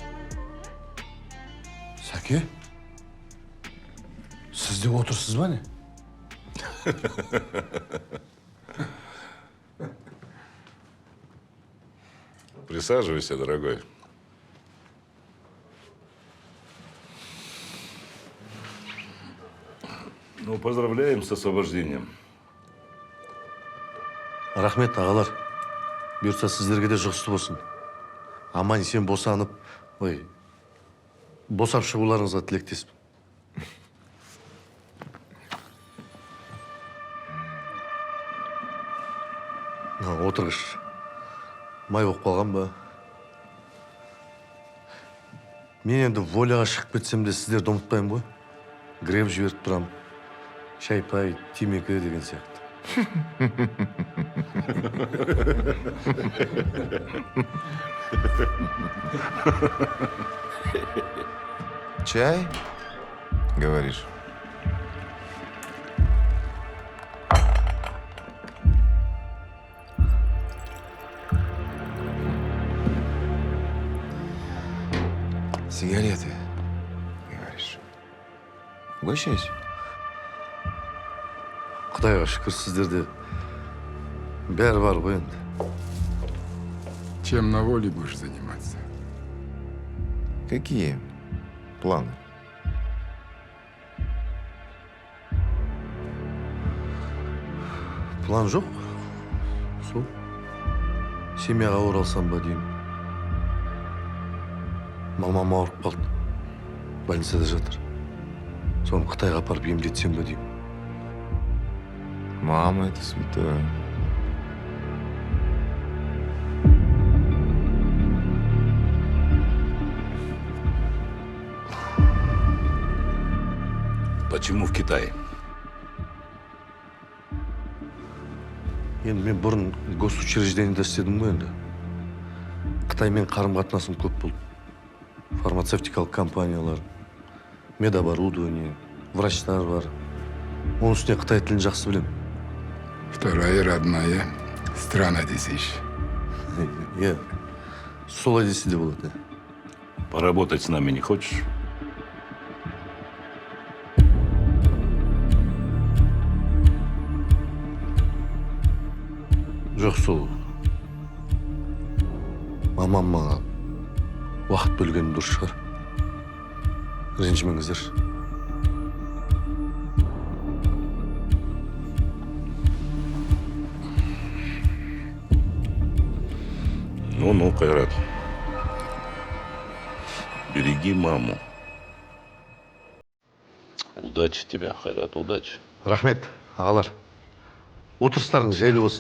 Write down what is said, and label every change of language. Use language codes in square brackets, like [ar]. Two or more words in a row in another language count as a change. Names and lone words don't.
[kk] Сәке? Сіз де отырсыз ба не? [ru] Присаживайся, дорогой. Ну, поздравляем с освобождением. [kk] Рахмет, ағалар. Бұйыртса сіздерге де жұғысты болсын. Аман сен босанып, босап шығуларыңызға тілектеспін. Отырғыш. Май болып қалған ба? Мен енді воляға шығып кетсем де сіздерді ұмытпаймын ғой. Греб жіберіп тұрам. Шай-пай, темекі деген сияқты. [ru] Чай, говоришь? Сигареты, говоришь? Угощайся. [kk] Құдайға шүкір, сіздерде бәрі бар ғой енді. [ru] Чем на воле будешь заниматься? Какие планы? [kk] План жоқ. Сол. Семьяға оралсам ба деймін. Мамам ауырып қалды. Больницада жатыр. Соны Қытайға апарып емдетсем ба деймін. [ru] Мама, это святое. Почему в Китае? [kk] Енді мен бұрын госучреждениеде істедім ғой енді. Қытаймен қарым-қатынасым көп болды. Фармацевтикалық компаниялар, медоборудование, врачтар бар. Оның үстіне Қытай тілін жақсы білем. [ru] Вторая родная страна десейші. [kk] Иә, солай десе де болады. [ru] Поработать с нами не хочешь? [kk] Жоқ, сол. Мамам маған уақыт бөлгені дұрыс шығар. Ренжімеңіздер. [ru] Ну, Кайрат. Береги маму. Удачи тебе, Хайрат, удачи. [kk] Рахмет, ағалар. Отырыстарыңыз жайлы болсын.